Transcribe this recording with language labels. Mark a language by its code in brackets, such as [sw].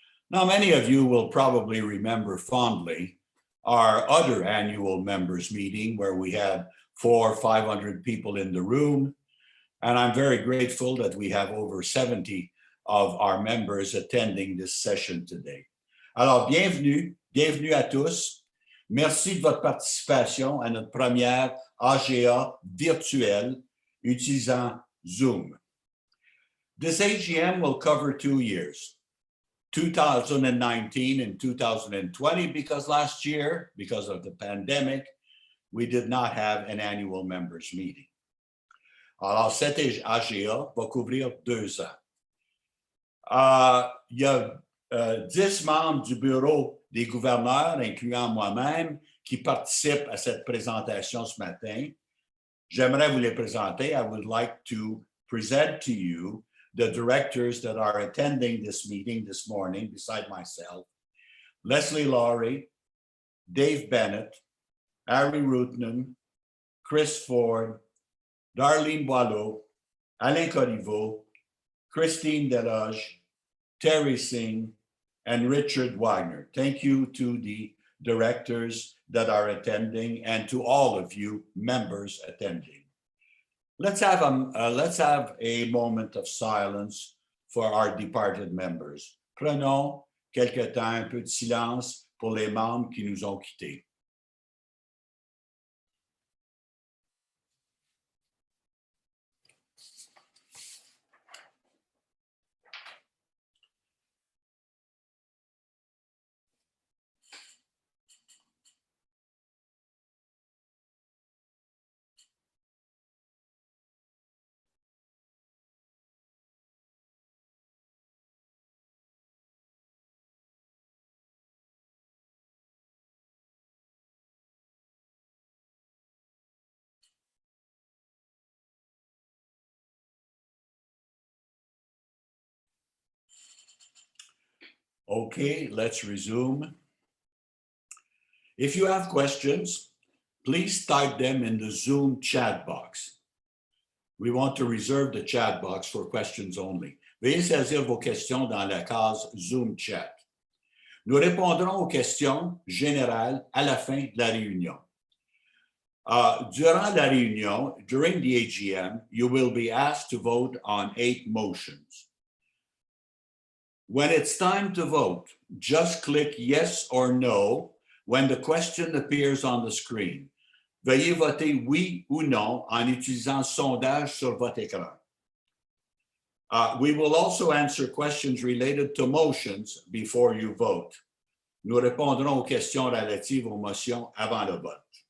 [en] Now, many of you will probably remember fondly our other annual members meeting where we had 400 or 500 people in the room. And I'm very grateful that we have over 70 of our members attending this session today. [fr] Alors, bienvenue à tous. Merci de votre participation à notre première AGA virtuelle utilisant Zoom. [en] This AGM will cover 2 years, 2019 and 2020, because last year, because of the pandemic, we did not have an annual members meeting. [fr] Alors, cette AGA va couvrir 2 ans. Il y a 10 membres du bureau des gouverneurs, incluant moi-même, qui participent à cette présentation ce matin. J'aimerais vous les présenter. [en] I would like to present to you the directors that are attending this meeting this morning beside myself. Leslie Laurie, Dave Bennett, Harry Rootman, Chris Ford, Darlene Boileau, Alain Corriveau, Christine Deloge, Terry Singh, and Richard Wagner. Thank you to the directors that are attending and to all of you members attending. Let's have a moment of silence for our departed members. [fr] Prenons quelque temps, un peu de silence pour les membres qui nous ont quittés. [en] Okay, let's resume. If you have questions, please type them in the Zoom chat box. We want to reserve the chat box for questions only. [fr] Veuillez saisir vos questions dans la case Zoom chat. Nous répondrons aux questions générales à la fin de la réunion. Durant la réunion, [en] during the AGM, you will be asked to vote on 8 motions. When it's time to vote, just click yes or no when the question appears on the screen. [fr] Veuillez voter oui ou non en utilisant sondage sur votre écran. [en] We will also answer questions related to motions before you vote. [fr] Nous répondrons aux questions relatives aux motions avant le vote.